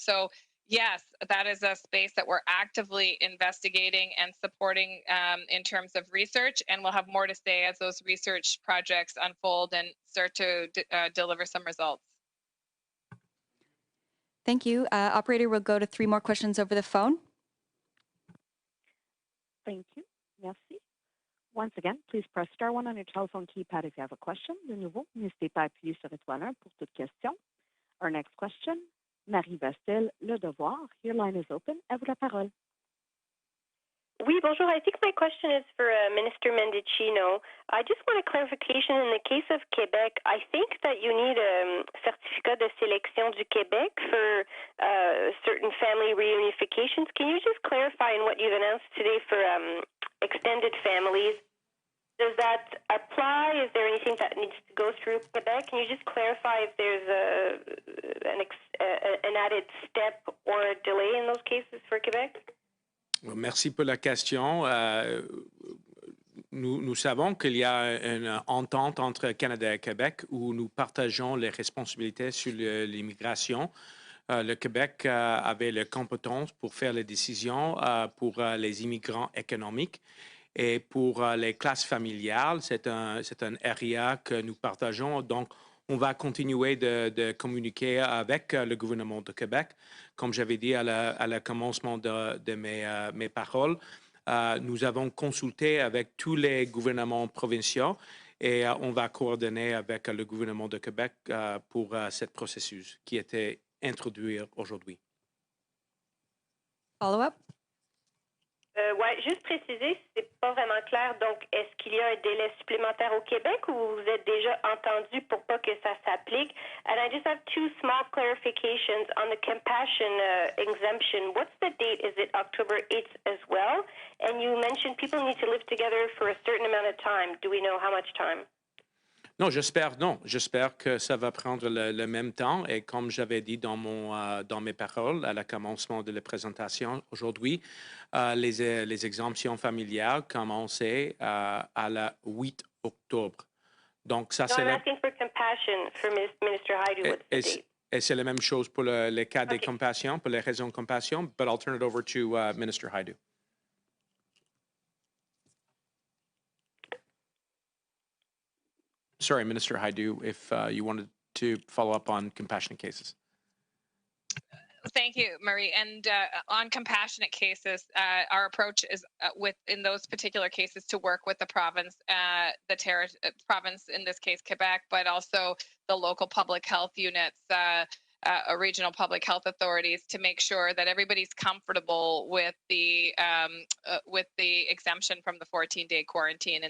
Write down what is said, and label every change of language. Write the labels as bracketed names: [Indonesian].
[English] So yes, that is a space that we're actively investigating and supporting in terms of research, and we'll have more to say as those research projects unfold and start to deliver some results. Thank you. Operator, we'll go to 3 more questions over the phone. Thank you. [French] Merci. [English] Once again, please press star 1 on your telephone keypad if you have a question. [French] De nouveau, n'hésitez pas à appuyer sur étoile 1 pour toute question. [English] Our next question, Marie Vestel, Le Devoir. Your line is open. [French] À vous la parole. Oui, bonjour. [English] I think my question is for Minister Mendicino. I just want a clarification. In the case of Quebec, I think that you need a certificat de sélection du Québec for certain family reunifications. Can you just clarify in what you've announced today for extended families? Does that apply? Is there anything that needs to go through Quebec? Can you just clarify if there's an added step or a delay in those cases for Quebec? [French] Merci pour la question. Nous savons qu'il y a une entente entre Canada et Québec où nous partageons les responsabilités sur l'immigration. Le Québec avait les compétences pour faire les décisions pour les immigrants économiques. Et pour les classes familiales, c'est un area que nous partageons. Donc, on va continuer de communiquer avec le gouvernement de Québec. Comme j'avais dit à le commencement de mes paroles, nous avons consulté avec tous les gouvernements provinciaux et on va coordonner avec le gouvernement de Québec pour ce processus qui était introduit aujourd'hui. [English] Follow-up? [French] Oui, juste préciser, c'est pas vraiment clair. Donc, est-ce qu'il y a un délai supplémentaire au Québec ou vous êtes déjà entendu pour pas que ça s'applique? [English] And I just have 2 small clarifications on the compassion exemption. What's the date? Is it October 8th as well? And you mentioned people need to live together for a certain amount of time. Do we know how much time? [French] Non. J'espère que ça va prendre le même temps. Et comme j'avais dit dans mes paroles à la commencement de la présentation aujourd'hui, les exemptions familiales commençaient à la 8 octobre. Donc, ça, c'est [English] asking for compassion for Minister Haidu. What's the date? [French] Et c'est la même chose pour les cas des compassions, pour les raisons de compassion. [English] But I'll turn it over to Minister Haidu. Sorry, Minister Haidu, if you wanted to follow up on compassionate cases. Thank you, Marie. And on compassionate cases, our approach is in those particular cases to work with the province, province, in this case, Quebec, but also the local public health units, regional public health authorities, to make sure that everybody's comfortable with the exemption from the 14-day quarantine.